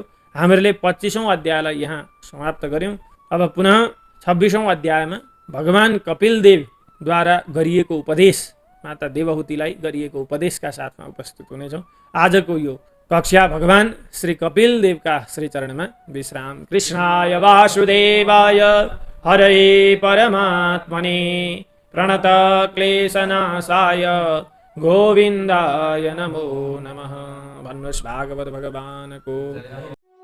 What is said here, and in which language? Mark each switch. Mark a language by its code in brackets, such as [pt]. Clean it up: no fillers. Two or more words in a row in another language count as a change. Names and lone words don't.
[ne] हामीहरूले 25औं अध्यायलाई यहाँ समाप्त गर्यौं। अब पुनः 26औं अध्यायमा भगवान कपिलदेवद्वारा गरिएको उपदेश, माता देवहूतिलाई गरिएको उपदेशका साथमा उपस्थित हुनेछौँ। आजको यो कक्षा भगवान श्री कपिलदेवका श्री चरणमा विश्राम। [sa] कृष्णाय वासुदेवाय हरे परमात्मने प्रणत क्लेशनाशाय गोविन्दाय नमो नमः। [ne] भन्नुहोस् भागवत भगवानको